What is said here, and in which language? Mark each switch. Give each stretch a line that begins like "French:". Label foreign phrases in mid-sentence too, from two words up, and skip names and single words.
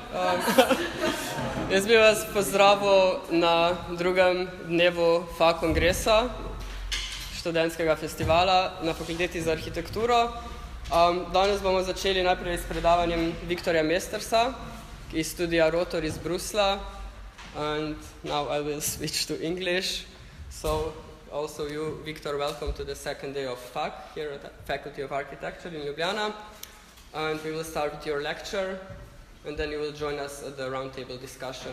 Slovenian: Jaz bi vas pozdravil na drugem dnevu FAKongresa, študentskega festivala na Fakulteti za arhitekturo. Danes bomo začeli najprej s predavanjem Viktorja Meestersa iz studia Rotor iz Brusla.
English: And now I will switch to English. So also you, Viktor, welcome to the second day of FAK here at the Faculty of Architecture in Ljubljana. And we will start with your lecture, and then you will join us at the roundtable discussion.